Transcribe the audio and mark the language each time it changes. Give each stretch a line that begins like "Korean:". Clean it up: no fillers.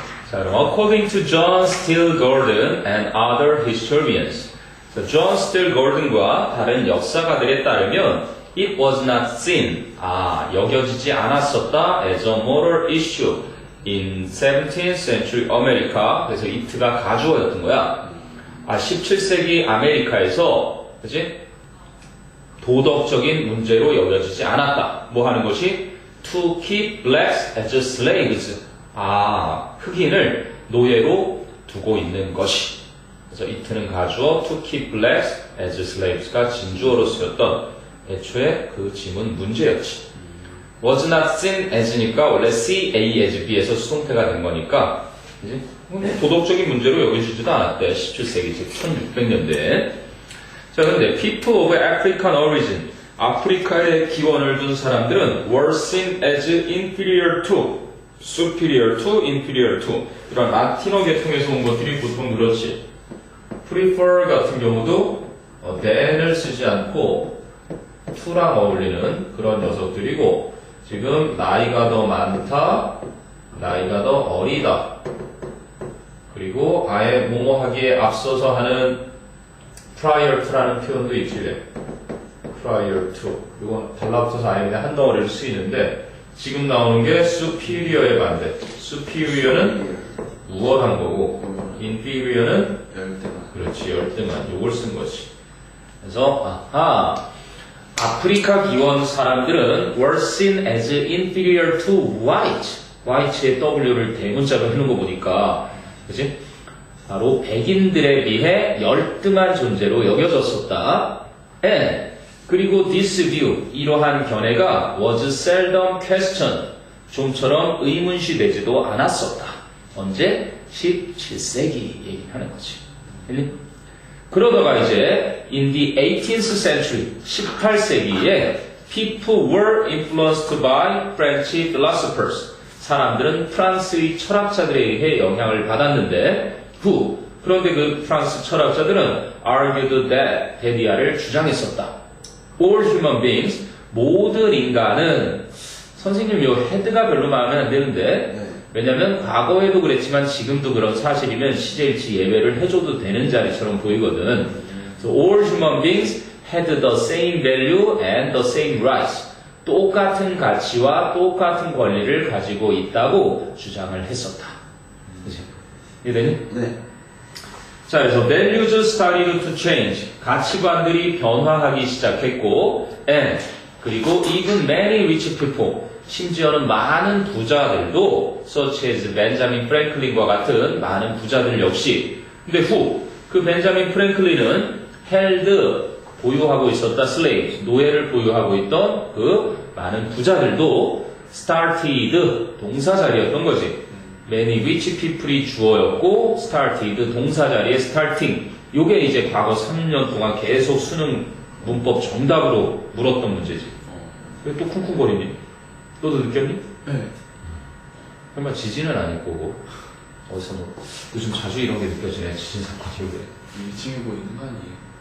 English: 자, 그럼 according to John Steele Gordon and other historians.
Korean: John Steele Gordon과 다른 역사가들에 따르면
English: it was not seen.
Korean: 여겨지지 않았었다
English: as a moral issue in 17th century America.
Korean: 그래서 it가 가주어였던 거야. 17세기 아메리카에서, 그치? 도덕적인 문제로 여겨지지 않았다. 뭐 하는 것이?
English: To keep blacks as slaves.
Korean: 흑인을 노예로 두고 있는 것이. 그래서 it는 가주어,
English: to keep blacks as slaves
Korean: 가 진주어로 쓰였던 애초에 그 지문 문제였지.
English: was not seen as
Korean: 니까 원래 see A as B에서 수동태가 된 거니까, 그치? 도덕적인 문제로 여겨지지도 않았대. 17세기, 즉 1600년대. 자, 근데
English: people of African origin,
Korean: 아프리카에 기원을 둔 사람들은
English: were seen as inferior to,
Korean: superior to, inferior to 이런 라틴어 계통에서 온 것들이 보통 그렇지. prefer 같은 경우도 than을 쓰지 않고 to랑 어울리는 그런 녀석들이고 지금 나이가 더 많다, 나이가 더 어리다 그리고 아예 뭐뭐 하기에 앞서서 하는 prior to라는 표현도 있지. prior to 이건 달라붙어서 아예 그냥 한 덩어리로 쓰이는데 지금 나오는 게 superior의 반대. superior는 우월한 거고 inferior는 열대만. 그렇지 열등한 요걸 쓴 거지. 그래서 아프리카 기원 사람들은
English: were seen as inferior to white.
Korean: white의 W를 대문자로 해놓은 거 보니까 그치? 바로 백인들에 비해 열등한 존재로 여겨졌었다. And 그리고
English: this view,
Korean: 이러한 견해가
English: was seldom questioned,
Korean: 좀처럼 의문시되지도 않았었다. 언제? 17세기 얘기하는 거지. 그러다가 이제
English: in the 18th century, 18세기에 people were influenced by French philosophers.
Korean: 사람들은 프랑스의 철학자들에 의해 영향을 받았는데 그런데 그 프랑스 철학자들은
English: argued that,
Korean: 데디아를 주장했었다.
English: All human beings,
Korean: 모든 인간은 선생님 요 헤드가 별로 마음에 안 드는데 네. 왜냐면 과거에도 그랬지만 지금도 그런 사실이면 시제일치 예외를 해줘도 되는 자리처럼 보이거든.
English: So all human beings had the same value and the same rights.
Korean: 똑같은 가치와 똑같은 권리를 가지고 있다고 주장을 했었다. 그치? 이해되니? 네.
English: 자, 그래서 values started to change.
Korean: 가치관들이 변화하기 시작했고, and 그리고
English: even many rich people,
Korean: 심지어는 많은 부자들도 such as 벤자민 프랭클린과 같은 많은 부자들 역시. 근데 그 벤자민 프랭클린은 held 보유하고 있었다 slaves, 노예를 보유하고 있던 그 많은 부자들도 started 동사 자리였던 거지.
English: many rich people
Korean: 이 주어였고 started 동사 자리에 starting. 요게 이제 과거 3년 동안 계속 수능 문법 정답으로 물었던 문제지. 왜 또 쿵쿵거리니? 너도 느꼈니? 네. 설마 지진은 아닐 거고. 어디서 뭐 요즘 자주 이런 게 느껴지네. 지진 사건이 왜? 위층에 보이는 거 아니에요?